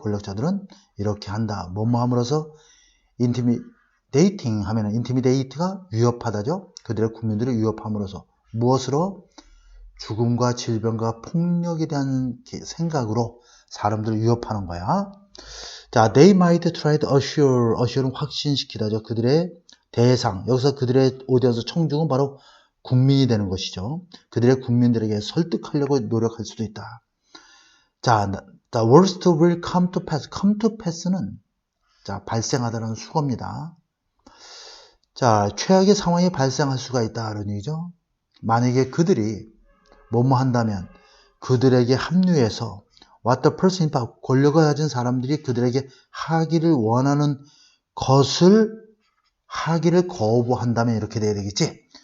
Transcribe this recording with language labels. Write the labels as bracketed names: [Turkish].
[Korean] 권력자들은 이렇게 한다. 뭐뭐 함으로써 intimidating 하면은 intimidate가 위협하다죠. 그들의 국민들을 위협함으로써 무엇으로? 죽음과 질병과 폭력에 대한 생각으로 사람들을 위협하는 거야. [English] 자, they might try to assure는 [Korean] 확신시키다죠. 그들의 대상, 여기서 그들의 오디언스 청중은 바로 국민이 되는 것이죠. 그들의 국민들에게 설득하려고 노력할 수도 있다. [English] 자, the worst will come to pass. come to pass [Korean] 는 자, 발생하다는 수거입니다. 자, 최악의 상황이 발생할 수가 있다는 얘기죠. 만약에 그들이 뭐뭐 한다면 그들에게 합류해서 [English] what the person [Korean] 권력을 가진 사람들이 그들에게 하기를 원하는 것을 하기를 거부한다면 이렇게 돼야 되겠지.